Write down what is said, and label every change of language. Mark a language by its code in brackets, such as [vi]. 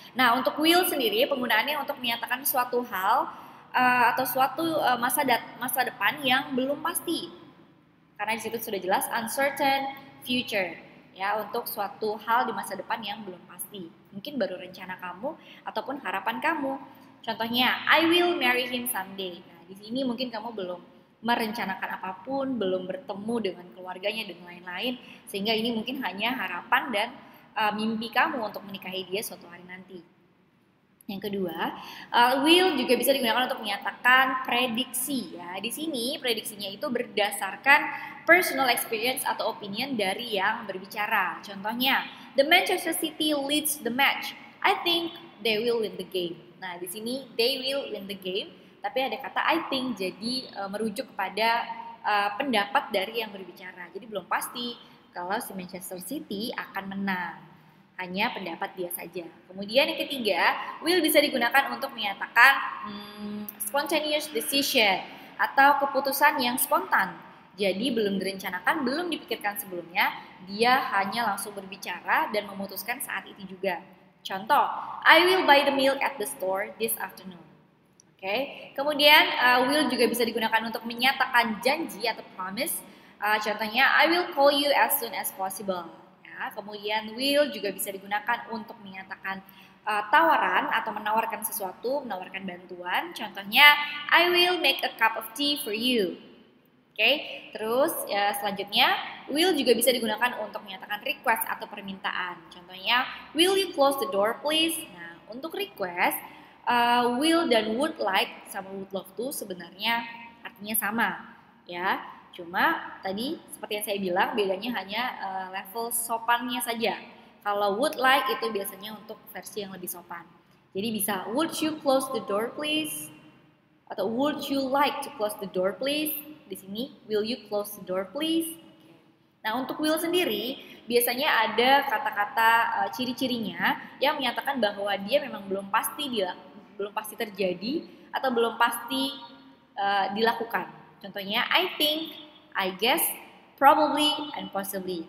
[id] Nah, untuk will sendiri penggunaannya untuk menyatakan suatu hal atau suatu masa depan yang belum pasti. Karena di situ sudah jelas uncertain future. Ya, untuk suatu hal di masa depan yang belum pasti. Mungkin baru rencana kamu ataupun harapan kamu. [en] Contohnya, I will marry him someday. [id] Nah, di sini mungkin kamu belum merencanakan apapun, belum bertemu dengan keluarganya dan lain-lain, sehingga ini mungkin hanya harapan dan mimpi kamu untuk menikahi dia suatu hari nanti. Yang kedua, will juga bisa digunakan untuk menyatakan prediksi ya. Di sini prediksinya itu berdasarkan personal experience atau opinion dari yang berbicara. [en] Contohnya, the Manchester City leads the match. I think they will win the game. [id] Nah, di sini [en] they will win the game, [id] tapi ada kata I think, jadi merujuk kepada pendapat dari yang berbicara. Jadi belum pasti kalau si Manchester City akan menang. Hanya pendapat dia saja. Kemudian yang ketiga, will bisa digunakan untuk menyatakan spontaneous decision atau keputusan yang spontan. Jadi belum direncanakan, belum dipikirkan sebelumnya, dia hanya langsung berbicara dan memutuskan saat itu juga. Contoh, [en] I will buy the milk at the store this afternoon. Oke. [id] Kemudian will juga bisa digunakan untuk menyatakan janji atau promise. Contohnya, [en] I will call you as soon as possible. [id] Kemudian will juga bisa digunakan untuk menyatakan tawaran atau menawarkan sesuatu, menawarkan bantuan. Contohnya, [en] I will make a cup of tea for you. [id] Oke, terus selanjutnya will juga bisa digunakan untuk menyatakan request atau permintaan. Contohnya, [en] will you close the door please? [id] Nah, untuk request, will dan would like sama would love to sebenarnya artinya sama, ya. Cuma tadi seperti yang saya bilang bedanya hanya level sopannya saja. Kalau would like itu biasanya untuk versi yang lebih sopan. Jadi bisa [en] would you close the door please? Atau would you like to close the door please? [id] Di sini [en] will you close the door please? [id] Nah, untuk will sendiri biasanya ada kata-kata ciri-cirinya yang menyatakan bahwa dia memang belum pasti terjadi atau belum pasti dilakukan. Contohnya [en] I think, I guess, probably, and possibly.